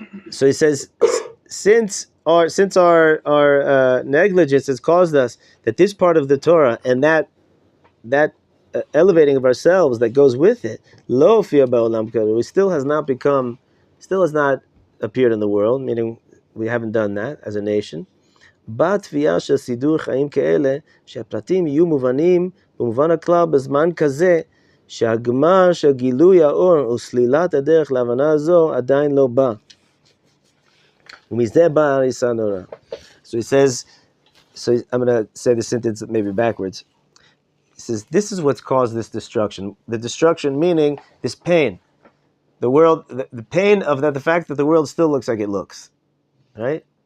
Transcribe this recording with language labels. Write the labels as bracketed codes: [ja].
[en] So he says, since our negligence has caused us that this part of the Torah and that elevating of ourselves that goes with it, [he] lo fia ba'olam karu, [en] still has not appeared in the world, meaning we haven't done that as a nation. [he] בתביעה של סידור חיים כאלה, שהפרטים יהיו מובנים במובן הכלל בזמן כזה, שהגמר של גילוי האור וסלילת הדרך להבנה הזו עדיין לא בא. ומזה בא הריסה נורא. [en] So he says, I'm going to say the sentence maybe backwards. says this is what's caused this destruction. The destruction meaning this pain. The world, the pain of that, the fact that the world still looks like it looks, right?